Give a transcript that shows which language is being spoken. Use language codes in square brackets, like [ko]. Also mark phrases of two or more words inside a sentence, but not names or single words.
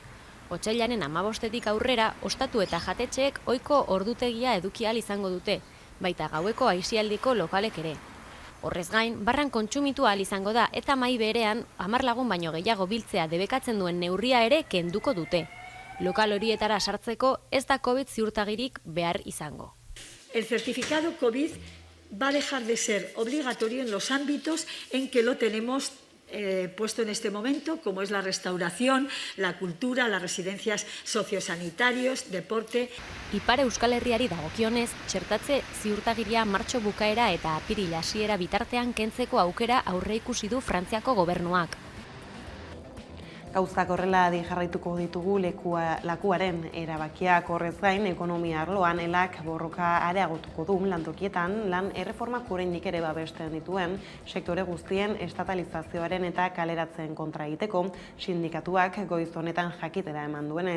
[eu] Otsailaren 15etik aurrera, ostatu eta jatetxeek ohiko ordutegia eduki ahal izango dute, baita gaueko aisialdiko lokalek ere. Horrez gain, barran kontsumitu ahal izango da eta mahai berean 10 lagun baino gehiago biltzea debekatzen duen neurria ere kenduko dute. Lokal horietara sartzeko ez da COVID ziurtagirik behar izango. [es] El certificado COVID va a dejar de ser obligatorio en los ámbitos en que lo tenemos puesto en este momento, como es la restauración, la cultura, las residencias sociosanitarios, deporte. [eu] Ipar Euskal Herriari dagokionez, txertatze ziurtagiria martxo bukaera eta apiril hasiera bitartean kentzeko aukera aurreikusi du Frantziako gobernuak. Gauzak horrela jarraituko ditugu lakuaren erabakiak horrez gain, ekonomia arloan elak borroka areagotuko du lantokietan lan erreformak oraindik ere babesten dituen sektore guztien estatalizazioaren eta kaleratzen kontra egiteko sindikatuak goiz honetan jakitera eman duenez.